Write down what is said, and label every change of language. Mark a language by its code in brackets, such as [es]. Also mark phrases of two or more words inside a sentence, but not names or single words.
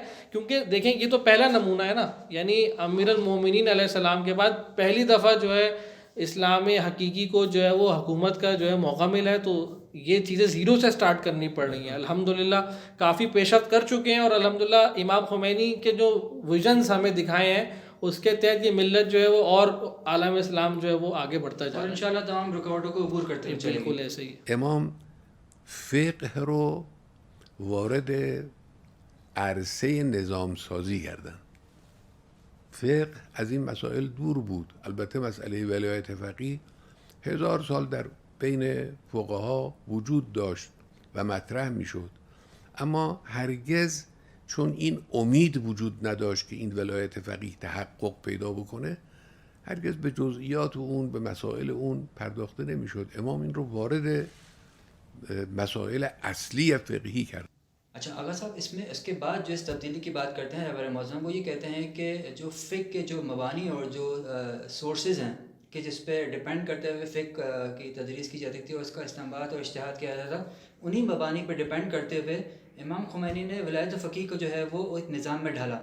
[ur] کیونکہ دیکھیں یہ تو پہلا نمونہ ہے نا, یعنی امیر المومنین [ar] علیہ السلام [ur] کے بعد پہلی دفعہ جو ہے اسلام حقیقی کو جو ہے وہ حکومت کا جو ہے موقع ملا ہے, تو یہ چیزیں زیرو سے سٹارٹ کرنی پڑ رہی ہیں. الحمدللہ کافی پیش رفت کر چکے ہیں اور الحمدللہ امام خمینی کے جو ویژنز ہمیں دکھائے ہیں اس کے تحت یہ ملت جو ہے وہ اور عالم اسلام جو ہے وہ آگے بڑھتا جا رہا ہے اور انشاءاللہ تمام رکاوٹوں کو عبور کرتے ہیں. بالکل ایسے ہی. [fa] امام فقه رو وارد عرصه نظام سازی کردن. فقه از این مسائل دور بود. البته مسئله ولایت فقیه 1000 سال در بین فقها وجود داشت و مطرح می شد, اما هرگز چون این امید وجود نداشت که این ولایت فقیه تحقق پیدا بکنه, هرگز به جزئیات اون, به مسائل اون پرداخته نمی شد. امام این رو وارد مسائل اصلی فقهی کرد. [ur] اچھا آغا صاحب, اس میں اس کے بعد جو اس تبدیلی کی بات کرتے ہیں رہبر معظم, وہ یہ کہتے ہیں کہ جو فقہ کے جو مبانی اور جو سورسز ہیں کہ جس پہ ڈپینڈ کرتے ہوئے فقہ کی تدریس کی جاتی تھی اور اس کا استنباط اور اجتہاد کیا جاتا تھا, انہی مبانی پہ ڈپینڈ کرتے ہوئے امام خمینی نے ولایت فقیہ کو جو ہے وہ ایک نظام میں ڈھالا.